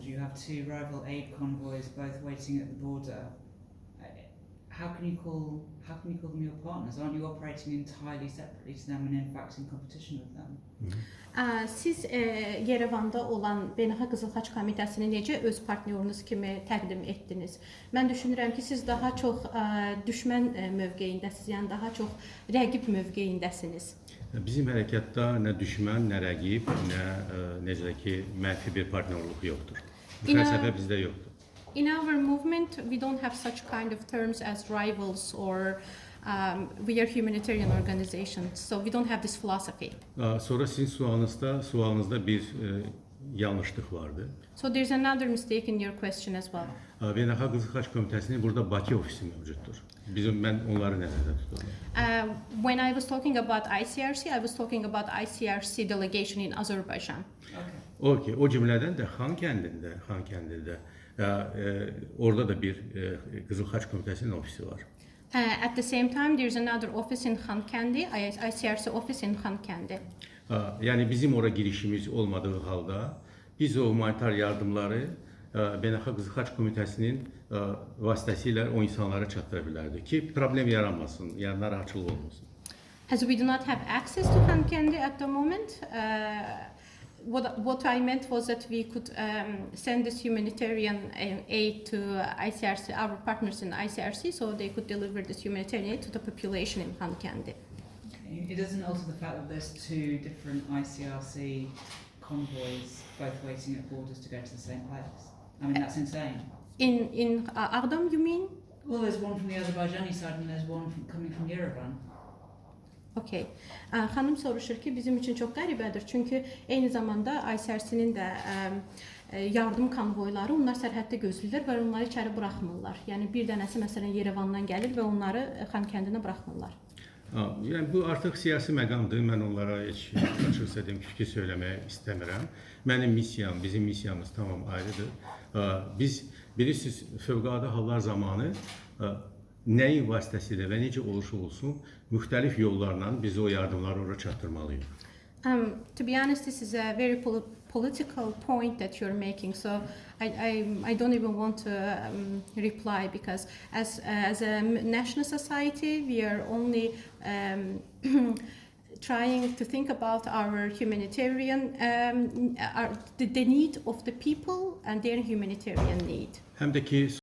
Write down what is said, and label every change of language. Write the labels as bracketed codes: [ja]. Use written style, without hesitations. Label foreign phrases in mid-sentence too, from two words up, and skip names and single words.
[en] You have two rival aid convoys both waiting at the border. How can you call them your partners? Aren't you operating entirely separately to them and in fact in competition with them? [az] Siz Yerevanda olan Beynəlxalq Qızıl Xaç Komitəsini necə öz partnyorunuz kimi təqdim etdiniz? Mən düşünürəm ki, siz daha çox düşmən mövqeyindəsiniz, yəni daha çox rəqib mövqeyindəsiniz. Bizim hərəkatda nə düşmən, nə rəqib, nə necə ki mənfi bir partnyorluq yoxdur. Bu fəlsəfə bizdə yoxdur. [en] In our movement, we don't have such kind of terms as rivals or we are humanitarian organizations, so we don't have this philosophy. [az] Sonra sizin sualınızda bir yanlışlıq vardı. [en] So there's another mistake in your question as well. [az] Beynəlxalq Qızıl Xaç Komitəsinin burada Bakı ofisi mövcuddur. Mən onları nəzərdə tuturam. [en] When I was talking about ICRC, I was talking about ICRC delegation in Azerbaijan. [az] Okay, o cümlədən də Xankəndidə orada da bir Qızıl Xaç Komitəsinin ofisi var. [en] At the same time, there's another office in Xankəndi, ICRC office in Xankəndi. [az] Yəni bizim ora girişimiz olmadığı halda biz o humanitar yardımları Beynəlxalq Qızıl Xaç Komitəsinin vasitəsilə o insanlara çatdıra bilərdik ki, problem yaranmasın, yəni narahatçılıq olmasın. [en] As we do not have access to Xankəndi at the moment, what I meant was that we could send this humanitarian aid to ICRC, our partners in ICRC, so they could deliver this humanitarian aid to the population in Xankəndi. It doesn't alter the fact that there's two different ICRC convoys both waiting at borders to go to the same place. I mean, that's insane. In Ağdam, you mean? Well, there's one from the Azerbaijani side and there's one coming from Yerevan. Okay. [az] Xanım soruşur ki, bizim üçün çox qəribədir. Çünki eyni zamanda ICRC-nin də yardım konvoyları, onlar sərhəddə gözləyirlər və onları içəri buraxmırlar. Yəni bir dənəsi məsələn Yerevandan gəlir və onları Xankəndinə buraxmırlar. Yəni bu artıq siyasi məqamdır. Mən onlara heç açıq deyim ki, fikir söyləmək istəmirəm. Mənim missiyam, bizim missiyamız tamam ayrıdır. Biz bilirsiniz, fövqəladə hallar zamanı nəyin vasitəsilə və necə olursa olsun müxtəlif yollarla biz o yardımları ora çatdırmalıyıq. [en] To be honest, this is a very political point that you're making. So I don't even want to reply, because as a national society, we are only trying to think about our humanitarian, the need of the people and their humanitarian need. [az] Həm də ki